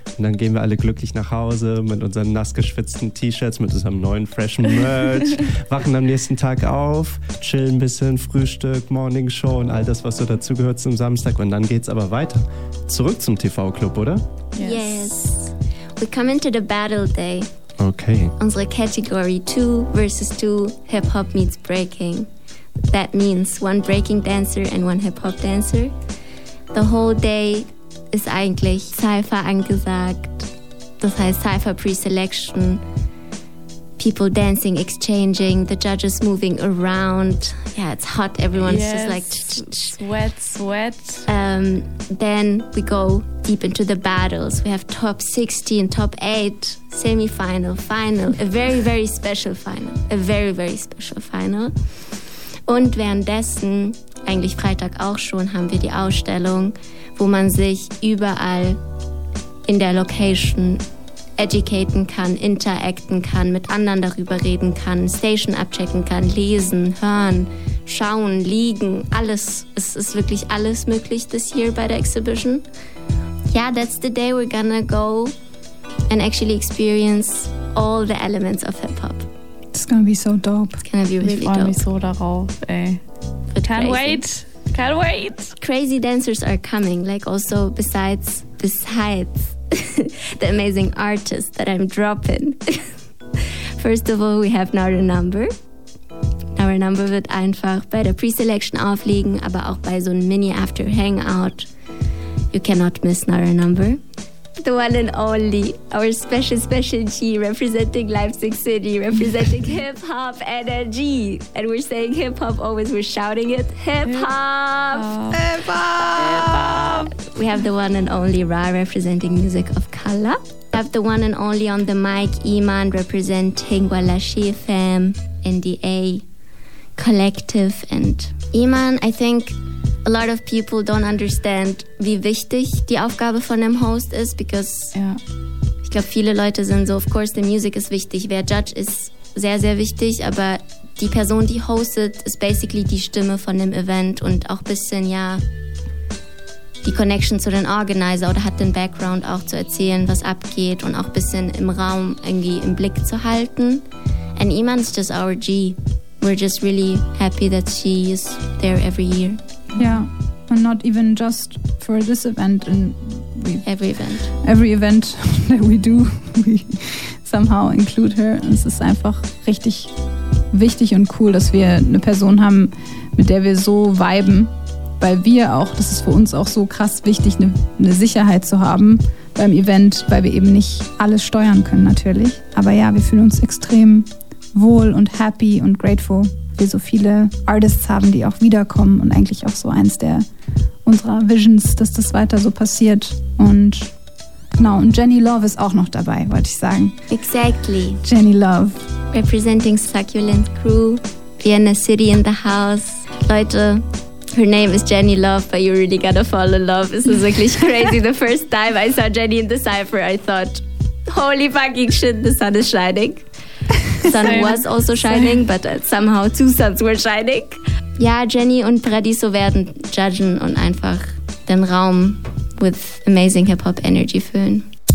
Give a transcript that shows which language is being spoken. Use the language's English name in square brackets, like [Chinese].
[German] Und dann gehen wir alle glücklich nach Hause mit unseren nass geschwitzten T-Shirts, mit unserem neuen freshen Merch. Wachen am nächsten Tag auf, chillen ein bisschen, Frühstück, Morning Show und all das, was so dazugehört zum Samstag. Und dann geht's aber weiter. Zurück zum TV-Club, oder? [English] Yes. We come into the battle day. Okay. [German] Unsere Category 2 versus 2, [English] Hip-Hop meets Breaking. That means one breaking dancer and one hip-hop dancer. The whole day [German] ist eigentlich Cypher angesagt. Das heißt Cypher pre-selection. [English] People dancing, exchanging, the judges moving around. Yeah, it's hot. Everyone's just like sweat. Then we go deep into the battles. We have top 16, top 8, semi-final, final. A very, very special final. A very, very special final. [German] Und währenddessen, eigentlich Freitag auch schon, haben wir die Ausstellung, wo man sich überall in der Location educaten kann, interacten kann, mit anderen darüber reden kann, Station abchecken kann, lesen, hören, schauen, liegen, alles. Es ist wirklich alles möglich [English] this year [German] bei der Exhibition. [English] Yeah, that's the day we're gonna go and actually experience all the elements of hip-hop. It's gonna be so dope. It's gonna be really [German] dope. Ich freue mich so darauf, ey. [English] Can't wait. Crazy dancers are coming. Like also besides the amazing artist that I'm dropping. First of all, we have Naura Number. [German] Naura Number wird einfach bei der Pre-Selection aufliegen, aber auch bei so einem Mini-After-Hangout. [English] You cannot miss Naura Number. The one and only, our special G, representing Leipzig City, representing hip-hop energy. And we're saying hip-hop always, we're shouting it, hip-hop! We have the one and only Ra, representing music of color. We have the one and only on the mic, Iman, representing Gualashi FM, NDA Collective. And Iman, I think a lot of people don't understand, [German] wie wichtig die Aufgabe von einem Host ist, [English] because [German] ich glaube, viele Leute sind so, [English] of course, the music is [German] wichtig, wer Judge ist sehr, sehr wichtig, aber die Person, die hostet, ist basically die Stimme von dem Event und auch ein bisschen, ja, die Connection zu den Organizer oder hat den Background auch zu erzählen, was abgeht und auch ein bisschen im Raum irgendwie im Blick zu halten. [English] And Iman's just our G. We're just really happy that she is there every year. Yeah, and not even just for this event. And we, every event that we do, we somehow include her. [German] Es ist einfach richtig wichtig und cool, dass wir eine Person haben, mit der wir so viben, weil wir auch, das ist für uns auch so krass wichtig, eine Sicherheit zu haben beim Event, weil wir eben nicht alles steuern können natürlich. Aber ja, wir fühlen uns extrem wohl und happy und grateful, wir so viele Artists haben, die auch wiederkommen und eigentlich auch so eins der unserer Visions, dass das weiter so passiert. Und genau, und Jenny Love ist auch noch dabei, wollte ich sagen. [English] Exactly. Jenny Love. Representing Succulent Crew, Vienna City in the house. Leute, her name is Jenny Love, but you really gotta fall in love. [German] Es ist wirklich crazy. [English] The first time I saw Jenny in the cypher, I thought, holy fucking shit, the sun is shining. Sun was also shining, but somehow two suns were shining. [German] Ja, Jenny und Paradiso werden judgen und einfach den Raum [English] with amazing hip-hop energy [German] füllen.